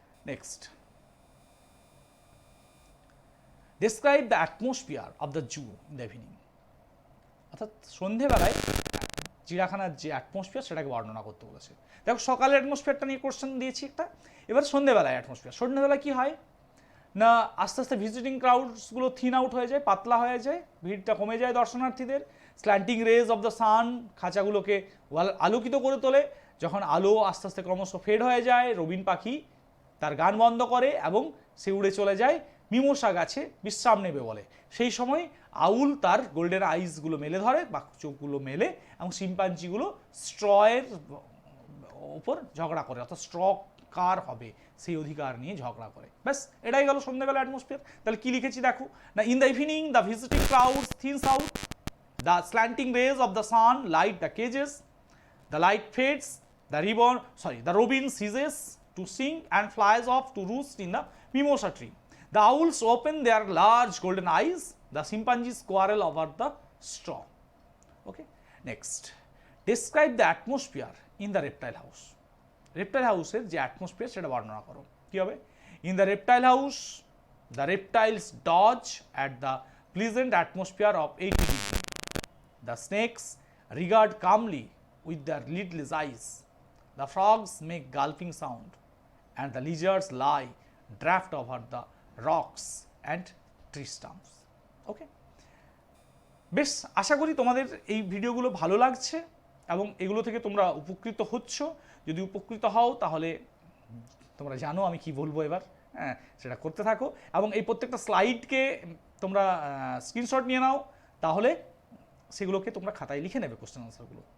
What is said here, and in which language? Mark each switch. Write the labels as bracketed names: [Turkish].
[English] Next, describe the atmosphere of the zoo in the evening. [Bangla] অর্থাৎ সন্ধেবেলায় চিড়িয়াখানার যে অ্যাটমসফিয়ার সেটাকে বর্ণনা করতে বলেছে। দেখো, সকালের অ্যাটমসফিয়ারটা নিয়ে কোশ্চেন দিয়েছি একটা, এবার সন্ধেবেলায় অ্যাটমসফিয়ার। সন্ধেবেলায় কি হয় না, আস্তে আস্তে ভিজিটিং ক্রাউডসগুলো থিন আউট হয়ে যায়, পাতলা হয়ে যায়, ভিড়টা কমে যায় দর্শনার্থীদের। Slanting raise of the sun খাঁচাগুলোকে আলোকিত করে তোলে। যখন আলো আস্তে আস্তে ক্রমশ ফেড হয়ে যায়, রবিন পাখি তার গান বন্ধ করে এবং সে উড়ে চলে যায় মিমোসা গাছে বিশ্রাম নেবে বলে। সেই সময় আউল তার গোল্ডেন আইসগুলো মেলে ধরে বা চোখগুলো মেলে, এবং শিম্পাঞ্জিগুলো স্ট্রয়ের ওপর ঝগড়া করে, অর্থাৎ স্ট্র কার হবে সেই অধিকার নিয়ে ঝগড়া করে। ব্যাস, এটাই গেল সন্ধ্যাবেলা অ্যাটমসফিয়ার। তাহলে কি লিখেছি দেখো না, [English] In the evening the visiting crowds thins out, the slanting rays of the sun light the cages, the light fades, the robin ceases to sing and flies off to roost in the mimosa tree. The owls open their large golden eyes. The chimpanzees quarrel over the straw. Okay. Next, describe the atmosphere in the reptile house. [Bangla] Reptile house এর যে atmosphere সেটা বর্ণনা করো। কি হবে? [English] In the reptile house, the reptiles dodge at the pleasant atmosphere of 80 degrees. The snakes regard calmly with their lidless eyes. The frogs make gulping sound, and the lizards lie draped over the rocks and tree stumps. [Bangla] ওকে, বেশ, আশা করি তোমাদের এই ভিডিওগুলো ভালো লাগছে এবং এগুলো থেকে তোমরা উপকৃত হচ্ছ। যদি উপকৃত হও তাহলে তোমরা জানো আমি কি বলবো এবার, হ্যাঁ, সেটা করতে থাকো, এবং এই প্রত্যেকটা স্লাইডকে তোমরা স্ক্রিনশট নিয়ে নাও, তাহলে সেগুলোকে তোমরা খাতায় লিখে নেবে কোশ্চেন আনসারগুলো।